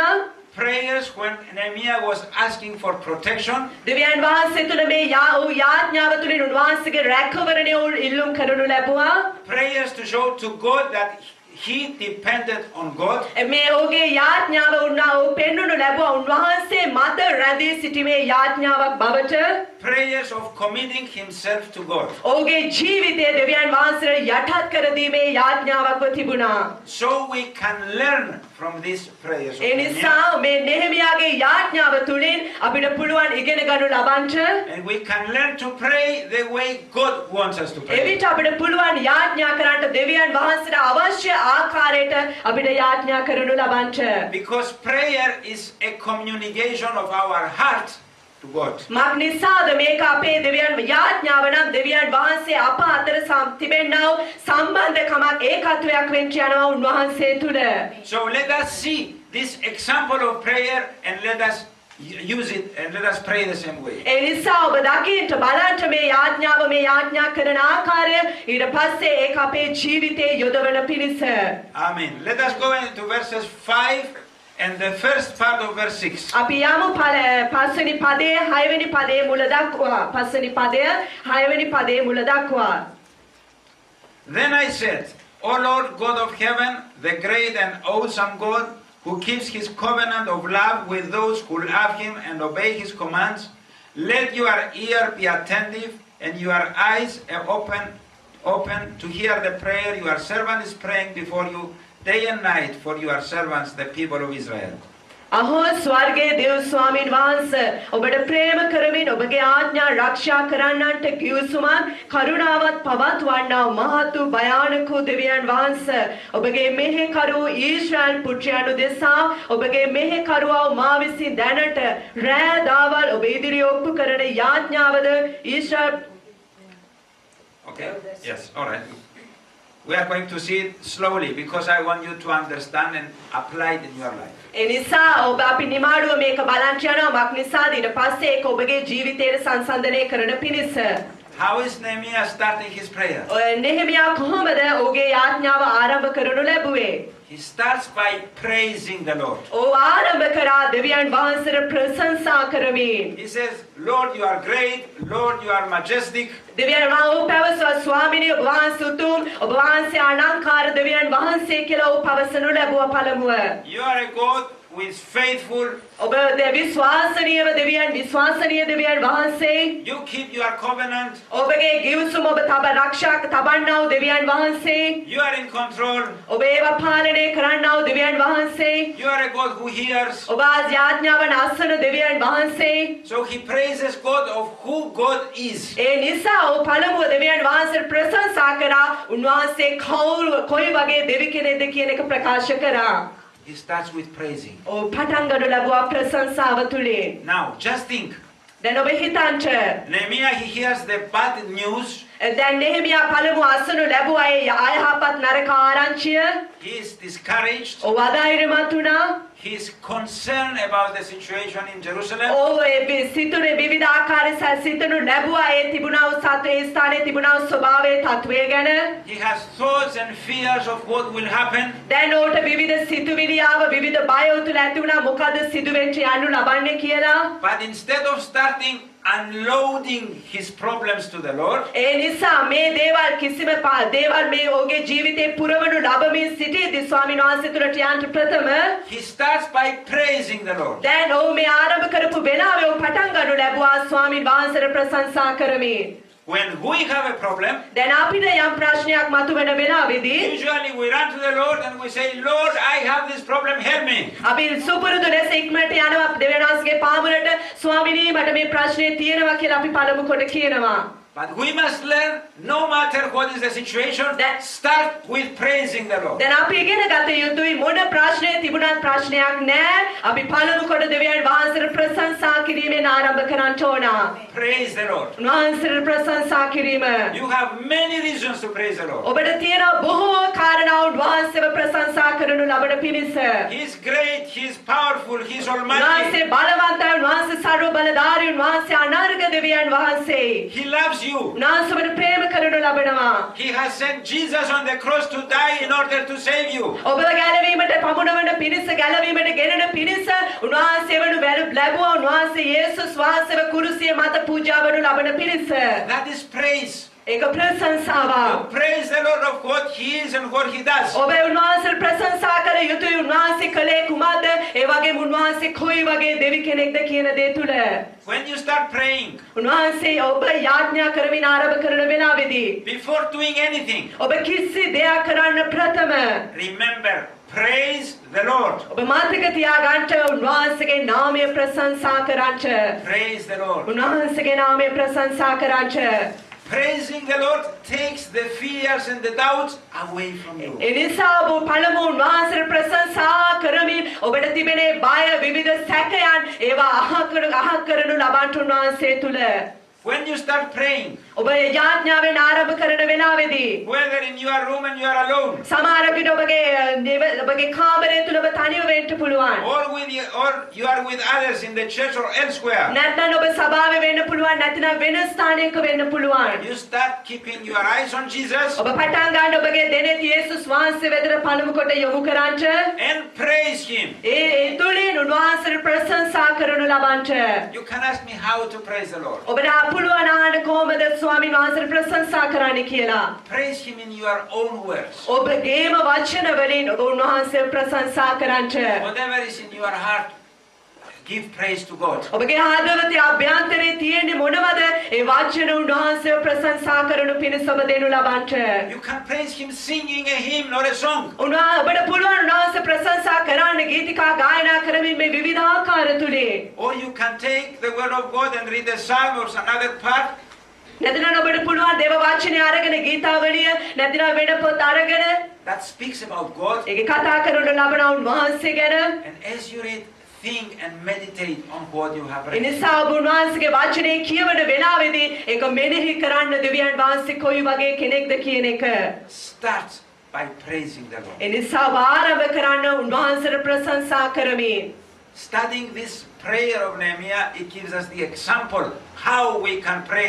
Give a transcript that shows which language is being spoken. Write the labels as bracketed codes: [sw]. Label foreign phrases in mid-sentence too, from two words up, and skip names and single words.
[en] Prayers when Nehemiah was asking for protection. [si] දෙවියන් වහන්සේ තුල මේ යාඥාව තුලින් උන්වහන්සේගේ රැකවරණය ඉල්ලුම් කරනු ලැබුවා. [en] Prayers to show to God that he depended on God. [si] මේ ඔහුගේ යාඥාව වුණා ඔහු පෙන්වනු ලැබුවා උන්වහන්සේ මත රැඳී සිටීමේ යාඥාවක් බවට. [en] Prayers of committing himself to God. [si] ඔහුගේ ජීවිතය දෙවියන් වහන්සේට යටත් කර දීමේ යාඥාවක්ව තිබුණා. [en] So we can learn from these prayers of [si] ඒ නිසා මේ නෙහෙමියාගේ යාඥාව තුලින් අපිට පුළුවන් ඉගෙන ගන්න ලබන්න. [en] And we can learn to pray the way God wants us to pray. [si] එවිට අපිට පුළුවන් යාඥා කරන්න දෙවියන් වහන්සේට අවශ්‍ය ආකාරයට අපිට යාඥා කරනු ලබන්න. [en] Because prayer is a communication of our heart to God. [si] මක් නිසාද මේක අපේ දෙවියන් යාඥාව නම් දෙවියන් වහන්සේ අප අතර තිබෙනා වූ සම්බන්ධකමක් ඒකත්වයක් වෙන්න යනවා උන්වහන්සේ තුල. [en] So let us see this example of prayer and let us use it and let us pray the same way. [si] ඒ නිසා ඔබ දකින්න බලන්න මේ යාඥාව මේ යාඥා කරන ආකාරය ඊට පස්සේ ඒක අපේ ජීවිතේ යොදවන පිණිස. [en] Amen. Let us go into verses 5 and the first part of verse 6. [si] අපි යමු පස්වෙනි පදයේ 6 වෙනි පදයේ මුල දක්වා. පස්වෙනි පදය 6 වෙනි පදයේ මුල දක්වා. [en] Then I said, O Lord God of heaven, the great and awesome God, who keeps his covenant of love with those who love him and obey his commands, let your ear be attentive and your eyes open to hear the prayer your servant is praying before you day and night for your servants, the people of Israel. [si] අහෝ ස්වර්ගයේ දෙව් ස්වාමින් වහන්සේ ඔබට ප්‍රේම කරමින් ඔබගේ ආඥා ආරක්ෂා කරන්නන්ට ගිවිසුමත් කරුණාවත් පවත්වන්නා මහත් වූ භයානක වූ දෙවියන් වහන්සේ ඔබගේ මෙහෙකරු ඊශ්‍රායල් පුත්‍රයන් දෙසා ඔබගේ මෙහෙකරුවා මා විසින් දැනට රෑ දවල් ඔබ ඉදිරියේ ඔප්පු කරන යාඥාවද ඊශ්‍රායල් [en] Okay? Yes, all right. We are going to see it slowly because I want you to understand and apply it in your life. [si] එනිසා ඔබ අපි නිමාඩුව මේක බලන්න යනවා මක් නිසාද ඊට පස්සේ ඒක ඔබගේ ජීවිතයට සංසන්දනය කරන පිණිස. [en] How is Nehemiah starting his prayer? [si] ඔය නෙහෙමියා කොහොමද ඔහුගේ යාඥාව ආරම්භ කරනු ලැබුවේ? [en] He starts by praising the Lord. [si] ඔහු ආරම්භ කරා දෙවියන් වහන්සේට ප්‍රශංසා කරමින්. [en] He says, Lord, you are great. Lord, you are majestic. [si] දෙවියන් වහන්සේ පැවසුවා ස්වාමිනේ ඔබ වහන්සේ උතුම් ඔබ වහන්සේ අනංකාර දෙවියන් වහන්සේ කියලා ඔහු පවසනු ලැබුවා පළමුව. [en] You are a God who is faithful. [si] ඔබ විශ්වාසනීය දෙවියන් වහන්සේ. [en] You keep your covenant. [si] ඔබගේ ගිවිසුම ඔබ ආරක්ෂා තබන්නා වූ දෙවියන් වහන්සේ. [en] You are in control. [si] ඔබ ඒවා පාලනය කරන්නා වූ දෙවියන් වහන්සේ. [en] You are a God who hears. [si] ඔබ ආඥාවන් අසන දෙවියන් වහන්සේ. [en] So he praises God of who God is. [si] ඒ නිසා ඔහු පළමුව දෙවියන් වහන්සේට ප්‍රශංසා කරා. උන්වහන්සේ කොයි වගේ දෙවි කෙනෙක්ද කියන එක ප්‍රකාශ කරා. [en] He starts with praising. [si] ඔහු පටන් ගන්න ලැබුවා ප්‍රශංසාව තුලින්. [en] Now, just think. [si] දැන් ඔබ හිතන්න. [en] Nehemiah, he hears the bad news. [si] දැන් නෙහෙමියා පළමුව අසනු ලැබුවා ඒ අයහපත් නරක ආරංචිය. [en] He is discouraged. [si] ඔහු අධෛර්යමත් වුණා. [en] He is concerned about the situation in Jerusalem. [si] ඔහු ඒ සිතුනේ විවිධ ආකාරයේ සිතනු ලැබුවා ඒ තිබුණා වූ සත්‍ය ස්ථානයේ තිබුණා වූ ස්වභාවයේ තත්වය ගැන. [en] He has thoughts and fears of what will happen. [si] දැන් ඔහුට විවිධ සිතුවිලි ආව විවිධ බය උතුල ඇති වුණා මොකද සිදුවෙන්න යනු ලබන්නේ කියලා. [en] But instead of starting unloading his problems to the Lord, [si] ඒ නිසා මේ දේවල් කිසිම දේවල් මේ ඔහුගේ ජීවිතේ පුරවනු ලැබමින් සිටීදී ස්වාමීන් වහන්සේ තුලට යන්න ප්‍රථම [en] he starts by praising the Lord. [si] දැන් ඔහු මේ ආරම්භ කරපු වෙලාවේ ඔහු පටන් ගන්නු ලැබුවා ස්වාමීන් වහන්සේට ප්‍රශංසා කරමින්. [en] When we have a problem, [si] දැන් අපිට යම් ප්‍රශ්නයක් මතුවෙන වෙලාවේදී [en] usually we run to the Lord and we say, Lord, I have this problem, help me. [si] අපි සුපුරුදු ලෙස ඉක්මනට යනවා දෙවියන් වහන්සේගේ පාමුලට ස්වාමීනි මට මේ ප්‍රශ්නේ තියෙනවා කියලා අපි පළමු කොට කියනවා. [en] But we must learn, no matter what is the situation, start with praising the Lord. [si] දැන් අපි ඉගෙන ගත යුතුයි මොන ප්‍රශ්නේ තිබුණත් ප්‍රශ්නයක් නැහැ. අපි පළමු කොට දෙවියන් වහන්සේට ප්‍රශංසා කිරීමෙන් ආරම්භ කරන්න ඕන. [en] Praise the Lord. [si] වහන්සේට ප්‍රශංසා කිරීම. [en] You have many reasons to praise the Lord. [si] ඔබට තියෙන බොහෝ කාරණා වහන්සේව ප්‍රශංසා කරනු ලබන පිණිස. [en] He is great, he is powerful, he is almighty. [si] වහන්සේ බලවන්තයි, වහන්සේ සර්ව බලධාරී, වහන්සේ අනර්ග දෙවියන් වහන්සේ. [en] He loves you. [si] වහන්සේට ප්‍රේම කරනු ලබනවා. [en] He has sent Jesus on the cross to die in order to save you. [si] ඔබ ගැලවීමට පමුණවන පිණිස ගැලවීමට ගෙනෙන පිණිස උන්වහන්සේවනු ලැබුවා. උන්වහන්සේ යේසුස් වහන්සේව කුරුසිය මත පූජා වනු ලබන පිණිස. [en] That is praise. [si] ඒක ප්‍රශංසාව. [en] Praise the Lord of what he is and what he does. [si] ඔබ උන්වහන්සේට ප්‍රශංසා කළ යුතුයි. උන්වහන්සේ කළේ කුමක්ද? ඒ වගේම උන්වහන්සේ කොයි වගේ දෙවි කෙනෙක්ද කියන දේ තුල. [en] When you start praying, [si] උන්වහන්සේ ඔබ යාඥා කරමින් ආරම්භ කරන වෙලාවේදී [en] before doing anything, [si] ඔබ කිසි දෙයක් කරන්න ප්‍රථම [en] remember, praise the Lord. [si] ඔබ මතක තියාගන්න උන්වහන්සේගේ නාමය ප්‍රශංසා කරන්න. [en] Praise the Lord. [si] උන්වහන්සේගේ නාමය ප්‍රශංසා කරන්න. [en] Praising the Lord takes the fears and the doubts away from you. [si] එනිසා ඔබ පළමු උන්වහන්සේට ප්‍රශංසා කරමින් ඔබට තිබෙන බය විවිධ සැකයන් ඒවා අහක් කරනු ලබන්න උන්වහන්සේ තුල. [en] When you start praying, [si] ඔබ යාඥාවෙන් ආරම්භ කරන වෙලාවේදී [en] whether in your room and you are alone, [si] සමහර විට ඔබගේ කාමරය තුල ඔබ තනිව වෙන්න පුළුවන්. [en] or you are with others in the church or elsewhere, [si] නැත්නම් ඔබ සභාවේ වෙන්න පුළුවන් නැත්නම් වෙන ස්ථානයක වෙන්න පුළුවන්. [en] you start keeping your eyes on Jesus [si] ඔබ පටන් ගන්න ඔබගේ දෙනෙත් යේසුස් වහන්සේ වෙතට පළමු කොට යොමු කරන්න. [en] and praise him. [si] ඒ තුලින් උන්වහන්සේට ප්‍රශංසා කරනු ලබන්න. [en] You can ask me how to praise the Lord. [si] ඔබට පුළුවන් අහන්න කොහොමද ස්වාමීන් වහන්සේට ප්‍රශංසා කරන්න කියලා. [en] Praise him in your own words. [si] ඔබගේම වචන වලින් ඔබ උන්වහන්සේව ප්‍රශංසා කරන්න. [en] Whatever is in your heart, give praise to God. [si] ඔබගේ හදවතේ අභ්‍යන්තරේ තියෙන්නේ මොනවද? ඒ වචන උන්වහන්සේව ප්‍රශංසා කරනු පිණිස ඔබ දෙනු ලබන්නට. [en] You can praise Him singing a hymn or a song. [si] ඔබට පුළුවන් උන්වහන්සේ ප්‍රශංසා කරන්න ගීතිකා ගායනා කරමින් මේ විවිධ ආකාර තුලින්. [en] Or you can take the word of God and read the psalm or another part. [si] නැත්නම් ඔබට පුළුවන් දේව වචනේ අරගෙන ගීතාවලිය නැත්නම් වෙන පොත් අරගෙන [en] That speaks about God. [si] ඒක කතා කරන ලබන උන්වහන්සේ ගැන. [en] And as you read, think and meditate on what you have read. [si] එනිසා ඔබ උන්වහන්සේගේ වචනේ කියවන වෙලාවේදී ඒක මෙනෙහි කරන්න දෙවියන් වහන්සේ කොයි වගේ කෙනෙක්ද කියන එක. [en] Start by praising the Lord. [si] එනිසා ඔබ ආරම්භ කරන්න උන්වහන්සේට ප්‍රශංසා කරමින්. [en] Studying this prayer of Nehemiah, it gives us the example how we can pray.